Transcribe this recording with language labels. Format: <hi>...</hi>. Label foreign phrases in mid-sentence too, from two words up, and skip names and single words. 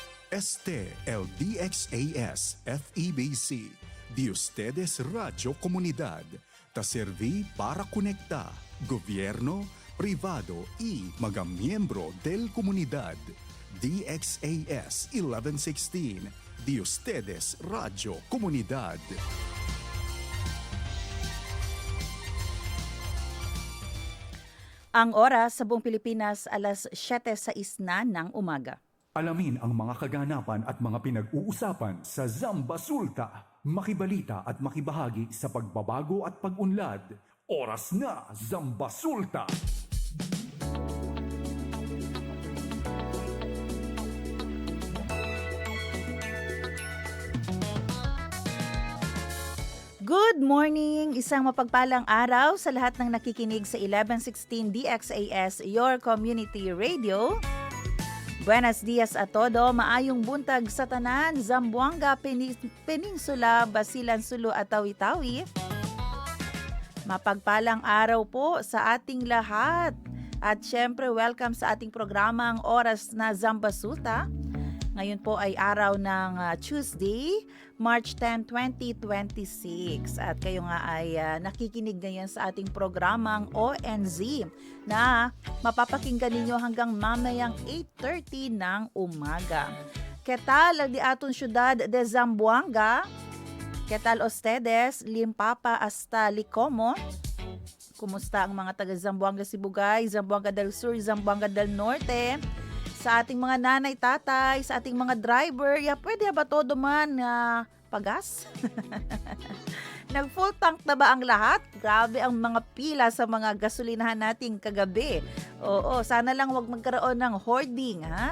<cbk>Este el DXAS FEBC, de ustedes Radio Comunidad, ta serví para conectar gobierno, privado y</cbk> <tl>mga miyembro</tl> <cbk>del comunidad. DXAS 1116, de ustedes Radio Comunidad.</cbk> <tl>Ang oras sa buong Pilipinas, alas 7:06 na ng umaga. Alamin ang mga kaganapan at mga pinag-uusapan sa Zamba Sulta. Makibalita at makibahagi sa pagbabago at pag-unlad. Oras na, Zamba Sulta!</tl> <en>Good morning!</en> <tl>Isang mapagpalang araw sa lahat ng nakikinig sa 1116 DXAS,</tl> <en>your community radio.</en> <cbk>Buenos dias a todo,</cbk> <ceb>maayong buntag sa tanan, Zamboanga Peninsula,</ceb> <tl>Basilan, Sulu at Tawi-Tawi. Mapagpalang araw po sa ating lahat. At syempre, welcome sa ating programang Oras na Zamba Sulta. Ngayon po ay araw ng Tuesday, March 10, 2026. At kayo nga ay nakikinig ngayon sa ating programang ONZ na mapapakinggan ninyo hanggang mamayang 8:30 ng umaga.</tl> <cbk>¿Qué tal di aton syudad de Zamboanga? ¿Qué tal ustedes? Limpapa hasta Licomo?</cbk> <tl>Kumusta ang mga taga Zamboanga Sibugay, Zamboanga del Sur, Zamboanga del Norte? Sa ating mga nanay, tatay, sa ating mga driver, pwede ba</tl> <cbk>todo man pagas?</cbk> <tl>Nag-full tank na ba ang lahat? Grabe ang mga pila sa mga gasolinahan nating kagabi. Oo, sana lang wag magkaroon ng hoarding, ha?</tl>